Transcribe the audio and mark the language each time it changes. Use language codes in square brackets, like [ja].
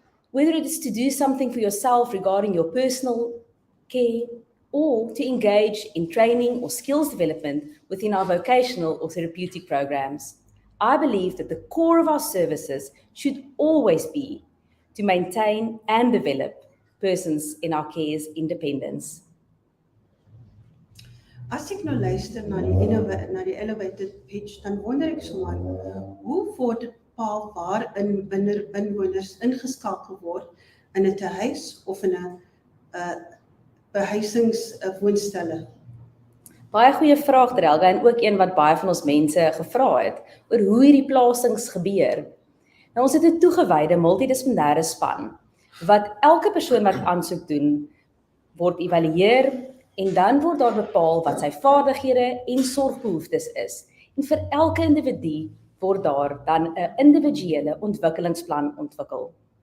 [en] Whether it is to do something for yourself regarding your personal care or to engage in training or skills development within our vocational or therapeutic programs. I believe that the core of our services should always be to maintain and develop persons in our care's independence. [af] As ek nou luister na die [en] elevated pitch, [af] dan wonder ek sommer, hoe word dit bepaal waar inwoners ingeskakel word in 'n tehuis of in 'n behuisingswoonstelle? Baie goeie vraag, Drelga, en ook een wat baie van ons mense gevra het oor hoe hierdie plasings gebeur. Nou, ons het 'n toegewyde multidissiplinêre span wat elke persoon wat aansoek doen word evalueer en dan word daar bepaal wat sy vaardighede en sorgbehoeftes is. En vir elke individu word daar dan 'n individuele ontwikkelingsplan ontwikkel.